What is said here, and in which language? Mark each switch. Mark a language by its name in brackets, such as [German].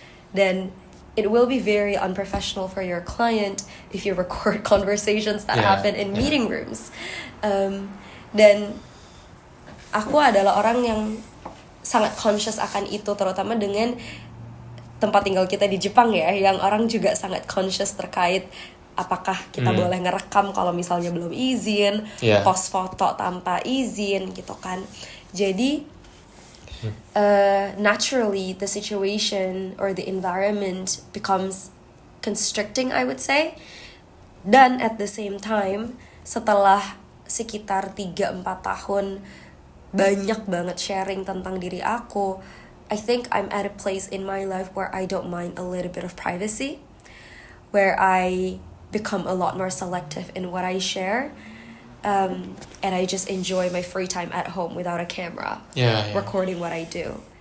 [English] Then it will be very unprofessional for your client if you record conversations that happen in meeting rooms. [Indonesian] Dan aku adalah orang yang sangat conscious akan itu, terutama dengan tempat tinggal kita di Jepang ya, yang orang juga sangat conscious terkait apakah kita boleh ngerekam kalau misalnya belum izin, post foto tanpa izin gitu kan. [English] Jadi naturally the situation or the environment becomes constricting, I would say. Dan at the same time, [Indonesian] setelah sekitar 3-4 tahun banyak banget sharing tentang diri aku, [English] I think I'm at a place in my life where I don't mind a little bit of privacy, where I become a lot more selective in what I share, and I just enjoy my free time at home without a camera, recording what I do.